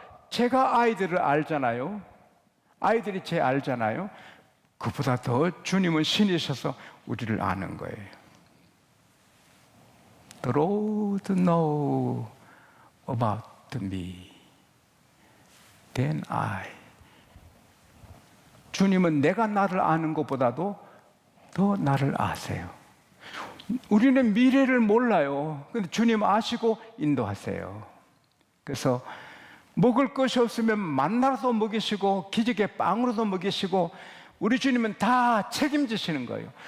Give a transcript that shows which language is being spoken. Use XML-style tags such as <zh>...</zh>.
<ko>제가 아이들을 알잖아요. 아이들이 제 알잖아요. 그보다 더 주님은 신이셔서 우리를 아는 거예요.</ko> <en>The Lord know about me than I.</en> <ko>주님은 내가 나를 아는 것보다도 더 나를 아세요. 우리는 미래를 몰라요. 근데 주님 아시고 인도하세요. 그래서 먹을 것이 없으면 만나로도 먹이시고 기적의 빵으로도 먹이시고, 우리 주님은 다 책임지시는 거예요.</ko>